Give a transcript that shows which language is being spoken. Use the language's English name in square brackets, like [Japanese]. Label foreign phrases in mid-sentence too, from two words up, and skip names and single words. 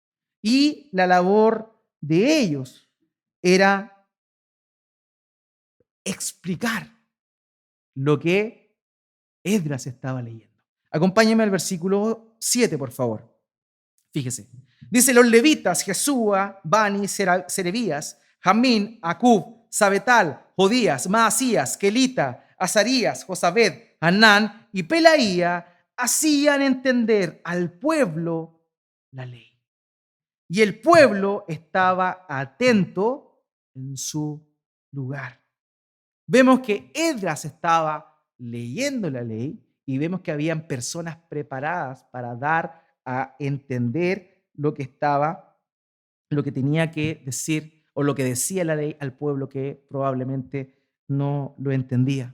[Spanish] Y la labor de ellos era explicar lo que Esdras estaba leyendo. Acompáñeme al versículo 7, por favor. Fíjese. Dice: los levitas, Jesúa, Bani, Serebías, Jamín, Acub, Sabetal, Jodías, Maasías, Kelita, Azarías, Josabed, Hanán y Pelaía hacían entender al pueblo la ley. Y el pueblo estaba atento en su lugar. Vemos que Esdras estaba leyendo la ley y vemos que habían personas preparadas para dar a entender lo que estaba, lo que tenía que decir o lo que decía la ley al pueblo que probablemente no lo entendía.